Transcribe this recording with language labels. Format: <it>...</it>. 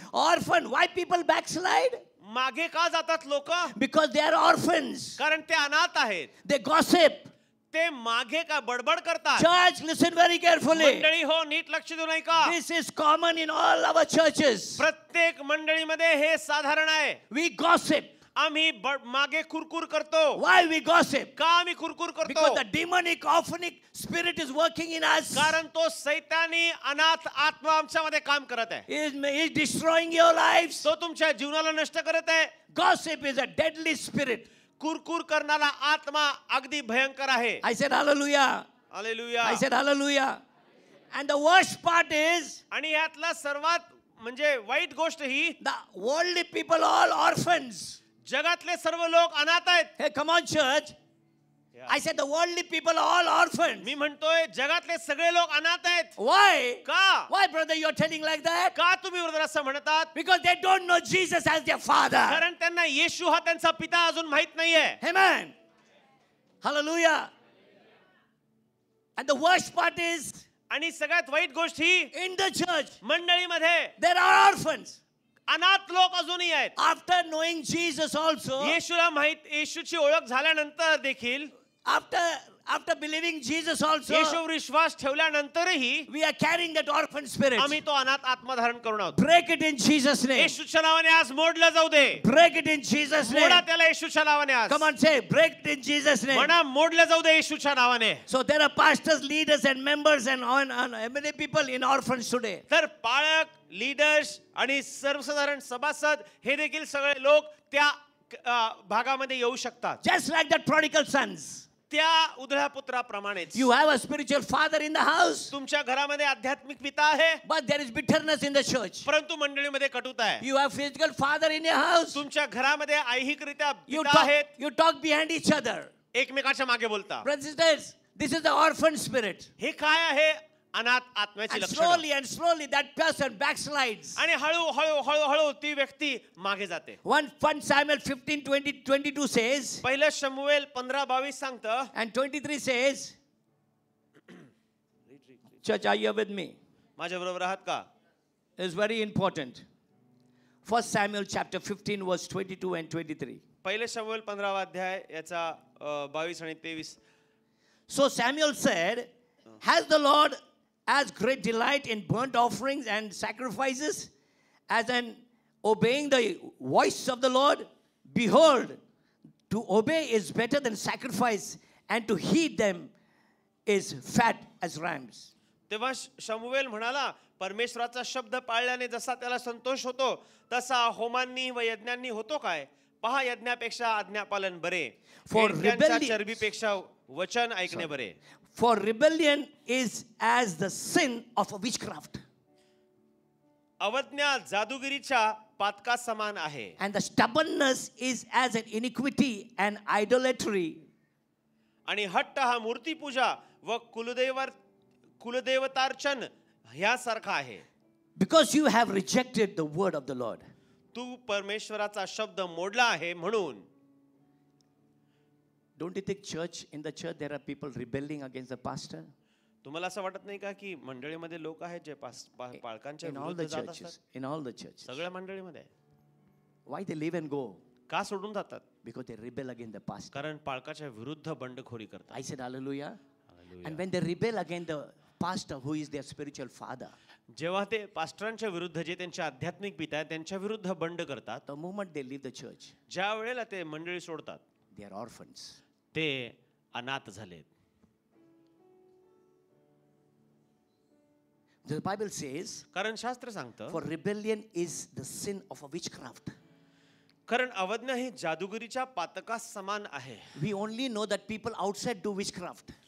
<en>Orphan, why people backslide?</en> <mr>मागे का जातात लोक?</mr> <en>Because they are orphans.</en> <mr>कारण ते अनाथ आहेत.</mr> <en>They gossip.</en> <mr>ते मागे का बडबड करतात.</mr> <en>Church, listen very carefully.</en> <mr>मंडळी हो, नीट लक्ष देऊन ऐका.</mr> <en>This is common in all our churches.</en> <mr>प्रत्येक मंडळीमध्ये हे साधारण आहे.</mr> <en>We gossip.</en> <mr>आम्ही मागे कुरकुर करतो.</mr> <en>Why we gossip?</en> <mr>का आम्ही कुरकुर करतो?</mr> <en>Because the demonic orphanic spirit is working in us.</en> <mr>कारण तो सैतानी अनाथ आत्मा आमच्यामध्ये काम करत आहे.</mr> <en>He is destroying your lives.</en> <mr>तो तुमच्या जीवनाला नष्ट करत आहे.</mr> <en>Gossip is a deadly spirit.</en> <mr>कुरकुर करणारा आत्मा अगदी भयंकर आहे.</mr> <en>I said hallelujah.</en> <mr>Hallelujah.</mr> <en>I said hallelujah. And the worst part is</en> <mr>आणि यातला सर्वात म्हणजे वाईट गोष्ट ही,</mr> <en>the worldly people all orphans.</en> <mr>जगातले सर्व लोक अनाथ आहेत.</mr> <en>Hey, come on, church. I said the worldly people are all orphans.</en> <mr>मी म्हणतोय जगातले सगळे लोक अनाथ आहेत.</mr> <en>Why?</en> <mr>का?</mr> <en>Why, brother, you're telling like that?</en> <mr>का तुम्ही ब्रदर असं म्हणतात?</mr> <en>Because they don't know Jesus as their father.</en> <mr>कारण त्यांना येशू हा त्यांचा पिता अजून माहित नाहीये.</mr> <en>Amen. Hallelujah. And the worst part is,</en> <mr>आणि सगळ्यात वाईट गोष्ट ही,</mr> <en>in the church,</en> <mr>मंडळीमध्ये</mr> <en>there are orphans.</en> <mr>अनाथ लोक अजूनही आहेत.</mr> <en>After knowing Jesus also,</en> <mr>येशूला माहित, येशूची ओळख झाल्यानंतर देखील,</mr> <en>after believing Jesus also,</en> <mr>येशूवर Vishwas ठेवल्यानंतरही</mr> <en>we are carrying that orphan spirit.</en> <mr>आम्ही तो अनाथ आत्मा धारण करून आहोत.</mr> <en>Break it in Jesus' name.</en> <mr>येशूच्या नावाने आज मोडलं जाऊ दे.</mr> <en>Break it in Jesus' name.</en> <mr>मोडा त्याला येशूच्या नावाने आज.</mr> <en>Come on, say, break it in Jesus' name.</en> <mr>म्हणा मोडलं जाऊ दे येशूच्या नावाने.</mr> <en>So there are pastors, leaders, and members, and many people in orphans today.</en> <mr>तर पाळक, लीडर्स आणि सर्वसाधारण सभासद हे देखील सगळे लोक त्या भागामध्ये येऊ शकतात.</mr> <en>Just like that prodigal sons.</en> <mr>त्या उधळ्या पुत्राप्रमाणेच.</mr> <en>You have a spiritual father in the house,</en> <mr>तुमच्या घरामध्ये आध्यात्मिक पिता आहे,</mr> <en>but there is bitterness in the church.</en> <mr>परंतु मंडळीमध्ये कटुता आहे.</mr> <en>You have physical father in your house.</en> <mr>तुमच्या घरामध्ये ऐहिकरित्या</mr> <en>You</en> <mr>पिता आहेत.</mr> <en>talk behind each other.</en> <mr>एकमेकाच्या मागे बोलता.</mr> <en>Brothers and sisters, this is the orphan spirit.</en> <mr>हे काय आहे? अनाथ आत्म्याची</mr> <en>And</en> <mr>लक्षणं.</mr> <en>slowly that person backslides.</en> <mr>आणि हळू ती व्यक्ती मागे जाते.</mr> <en>1 Samuel 15:22 says,</en> <mr>पहिलं शमूएल 15:22 सांगतं.</mr> <en>and 23 says, church, are you with me?</en> <mr>माझ्या बरोबर आहात का?</mr> <en>It's very important. 1 Samuel chapter 15 verse 22 and 23.</en> <mr>पहिले शमूएल 15वा अध्याय याचा 22 आणि 23.</mr> <en>So Samuel said, has the Lord as great delight in burnt offerings and sacrifices as in obeying the voice of the Lord? Behold, to obey is better than sacrifice, and to heed them is fat as rams.</en> <mr>तेव्हा शमूएल म्हणाला, परमेश्वराचा शब्द पाळल्याने जसा त्याला संतोष होतो तसा होमांनी व यज्ञांनी होतो काय? पहा, यज्ञापेक्षा आज्ञापालन बरे, चरबीपेक्षा वचन ऐकणे बरे.</mr> <en>For rebellion is as the sin of a witchcraft.</en> <mr>अवज्ञा जादूगिरीच्या पातका समान आहे.</mr> <en>And the stubbornness is as an iniquity and idolatry.</en> <mr>आणि हट्ट हा मूर्तिपूजा व कुलदेवतार्चन ह्यासारखा आहे.</mr> <en>Because you have rejected the word of the Lord.</en> <mr>तू परमेश्वराचा शब्द मोडला आहे म्हणून.</mr> <en>Don't you think in the church there are people rebelling against the pastor?</en> <mr>तुम्हाला असं वाटत नाही का की मंडळीमध्ये लोक आहेत जे पालकांच्या</mr> <en>In all</en> <mr>विरुद्ध</mr> <en>the</en> <mr>जात</mr> <en>churches.</en> <mr>असतात?</mr> <en>In all the churches.</en> <mr>सगळ्या मंडळीमध्ये.</mr> <en>Why they live and go?</en> <mr>का सोडून जातात?</mr> <en>Because they rebel against the pastor.</en> <mr>कारण पालकाच्या विरुद्ध बंडखोरी करतात.</mr> <en>I said hallelujah. Hallelujah. And when they rebel against the pastor who is their spiritual father,</en> <mr>जेव्हा ते पास्टरांच्या विरुद्ध जे त्यांचे आध्यात्मिक पिता आहेत त्यांच्या विरुद्ध बंड करतात,</mr> <en>the moment they leave the church,</en> <mr>ज्या वेळेला ते मंडळी सोडतात</mr> <en>they are orphans.</en> <mr>ते अनाथ झालेत.</mr> <en>The Bible says,</en> <mr>कारण शास्त्र सांगतं</mr> <en>for rebellion is the sin of a witchcraft.</en> <mr>कारण अवज्ञा ही जादूगिरीच्या पातकास समान आहे.</mr> <en>We only know that people outside do witchcraft.</en>